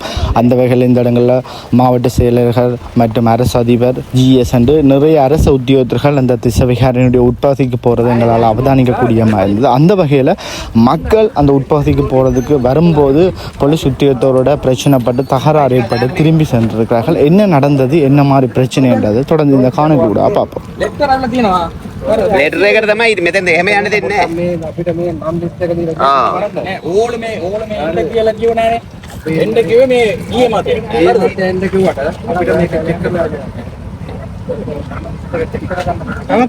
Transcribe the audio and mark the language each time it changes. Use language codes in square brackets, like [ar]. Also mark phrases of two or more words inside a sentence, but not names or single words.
[ta] அந்த வகையில் இந்த இடங்களில் மாவட்ட செயலர்கள் மற்றும் அரசு அதிபர் GS என்று நிறைய அரசு உத்தியோகத்தர்கள் அந்த திசவிகாரனுடைய உட்பகுதிக்கு போகிறது எங்களால் அவதானிக்கக்கூடிய மாதிரி இருந்தது. அந்த வகையில் மக்கள் அந்த உட்பகுதிக்கு போகிறதுக்கு வரும்போது போலீஸ் உத்தியோகத்தோரோட பிரச்சனைப்பட்டு தகராறு ஏற்பட்டு திரும்பி சென்றிருக்கிறார்கள். என்ன நடந்தது, என்ன மாதிரி பிரச்சனைன்றது தொடர்ந்து இந்த காணொளியோட பார்ப்போம். [si] ලෙටර් එකට තමයි ඉතින් මෙතෙන්ද එහෙම යන්න දෙන්නේ නැහැ. මේ අපිට මේ නම් ලිස්ට් එක දීලා නෑ ඕලමේ එන්න කියලා කිව්ව නෑනේ. එන්න කිව්වේ මේ ඊයේ මතේ. ඊයේ මතේ එන්න කිව්වට අපිට මේක චෙක් කරලා ගන්න.